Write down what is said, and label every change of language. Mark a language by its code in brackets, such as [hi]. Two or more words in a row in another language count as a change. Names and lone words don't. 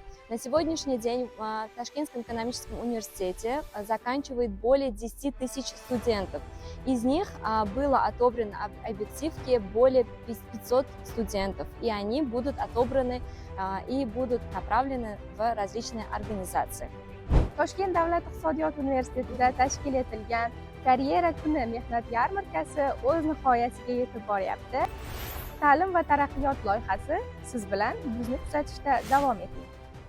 [ru] На сегодняшний день в Ташкентском экономическом университете заканчивает более 10 тысяч студентов. Из них было отобрано объективки более 500 студентов, и они будут отобраны и будут направлены в различные организации. [uz] Toshkent davlat iqtisodiyot universitetida tashkil etilgan karyera kuni mehnat yarmarkasi o'z nihoyasiga yetib boryapti. Ta'lim va taraqqiyot loyihasi siz bilan bizni kuzatishda davom eting.